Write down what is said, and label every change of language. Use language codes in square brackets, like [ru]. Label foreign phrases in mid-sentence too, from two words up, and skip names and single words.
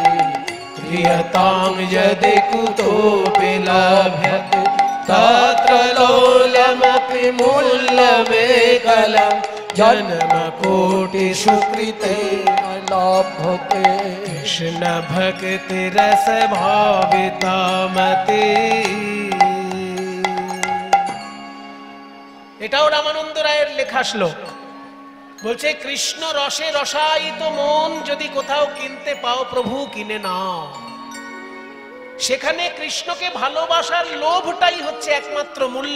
[sa] क्रियतां यदि कुतोऽपि लभ्यते तत्र लोल्यमपि मूल्यमेकलं जन्मकोटिषु कृतैर्न लभ्यते कृष्ण भक्ति रस भावितामते। [bn] এটাও রামানন্দ রায়ের লেখা শ্লোক। বলছে কৃষ্ণ রসে রসায়িত মন যদি কোথাও কিনতে পাও প্রভু কিনে নাও। সেখানে কৃষ্ণকে ভালোবাসার লোভটাই হচ্ছে একমাত্র মূল্য।